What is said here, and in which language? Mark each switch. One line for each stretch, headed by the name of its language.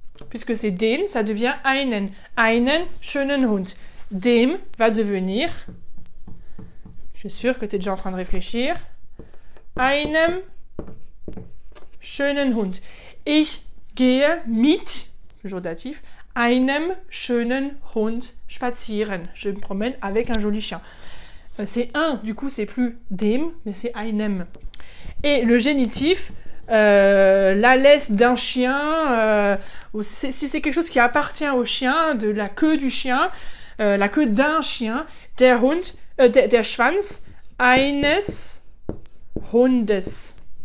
French: Puisque c'est den, ça devient einen.
German: Einen schönen Hund.
French: Dem va devenir, je suis sûre que tu es déjà en train de réfléchir,
German: einem schönen Hund. Ich gehe mit,
French: toujours datif,
German: einem schönen Hund spazieren.
French: Je me promène avec un joli chien. C'est un, du coup c'est plus dem, mais c'est einem. Et le génitif, la laisse d'un chien, si c'est quelque chose qui appartient au chien, de la queue du chien, la queue d'un chien,
German: der Hund, der Schwanz eines Hundes.